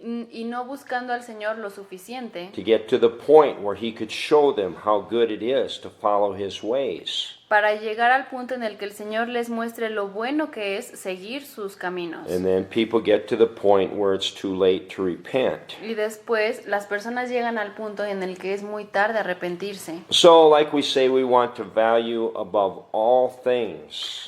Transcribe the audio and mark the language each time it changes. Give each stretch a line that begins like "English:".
Spanish: y no buscando al Señor lo suficiente
English: to get to the point where he could show them how good it is to follow his ways.
Spanish: para llegar al punto en el que el Señor les muestre lo bueno que es seguir sus caminos.
English: And then people get to the point where it's too late to repent.
Spanish: Y después las personas llegan al punto en el que es muy tarde arrepentirse.
English: So, like we say, we want to value above all things